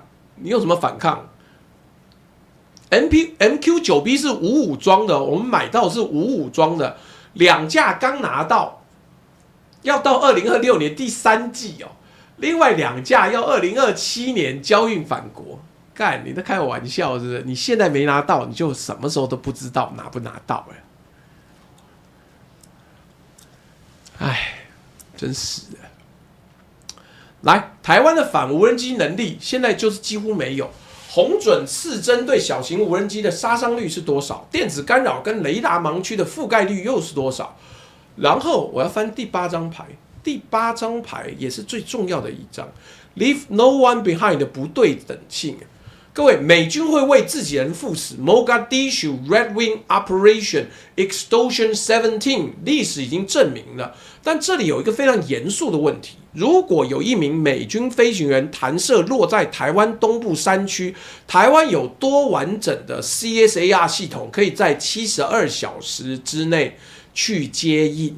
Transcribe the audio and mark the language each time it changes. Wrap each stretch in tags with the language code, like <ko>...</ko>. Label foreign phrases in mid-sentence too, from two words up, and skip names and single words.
<zh>你用什麼反抗 ？MQ9B 是5武裝的，我们買到是5武裝的，2架剛拿到，要到2026年第3季哦。另外2架要2027年交運返國，幹你在開我玩笑是不是？你現在沒拿到，你就什麼時候都不知道拿不拿到了。哎，真是的。來，台灣的反無人機能力現在就是幾乎沒有。紅準刺針對小型無人機的殺傷率是多少？電子干擾跟雷達盲區的覆蓋率又是多少？然後我要翻第8張牌。第8張牌也是最重要的一張 ，</zh> <en>Leave no one behind</en> <zh>的不对等性。各位，美軍會為自己人赴死 ，Mogadishu Red Wing Operation Extortion 17，歷史已經證明了。但這裡有一個非常嚴肅的問題：如果有一名美軍飛行員彈射落在台灣東部山區，台灣有多完整的 CSAR 系統可以在72小時之內去接應？</zh>